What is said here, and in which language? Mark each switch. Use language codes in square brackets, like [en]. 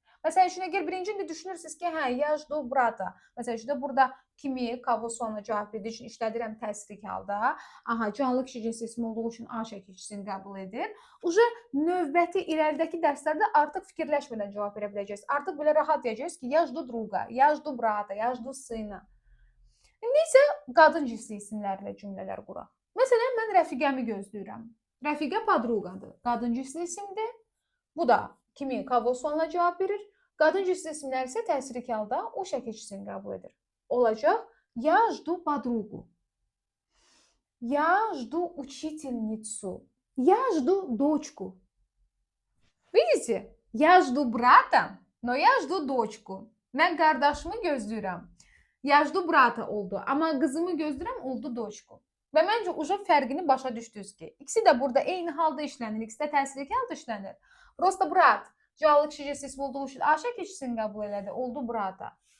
[az] Məsələn üçün, əgər birincində düşünürsünüz ki, hə, [ru] я жду брата. [az] Məsələn üçün, burada kimi, kavo sualına cavab verdiyi üçün işlədirəm təsrik halda. Aha, canlı kişi cinsi ismi olduğu üçün A şəkilçisini qəbul edir. Uje növbəti irəlidəki dərslərdə artıq fikirləşmədən cavab verə biləcəksiniz. Artıq belə rahat deyəcəksiniz ki, [ru] я жду друга, я жду брата, я жду сына. [az] İndi isə qadın cinsli isimlərlə cümlələr quraq. Məsələn, mən rəfiqəmi gözləyirəm. Rəfiqə podrugadır. Qadın cinsli isimdir. Bu da kimi, kavo sualına cavab verir. Qadın cinsli isimlər isə təsrik halda o şəkilçisini qəbul edir. Olacaq, [ru] я жду подругу. Я жду учительницу. Я жду дочку. Видите? Я жду брата, но я жду дочку. [az] Mən qardaşımı gözləyirəm. [ru] Я жду брата [az] oldu, amma qızımı gözləyirəm oldu doçku. Və məncə uje fərqini başa düşdünüz ki, ikisi də burada eyni halda işlənir, ikisi də təsrik halda işlənir. [ru] Просто брат [az] canlı kişi cinsi ismi olduğu üçün A şəkilçisini qəbul elədi, oldu brata.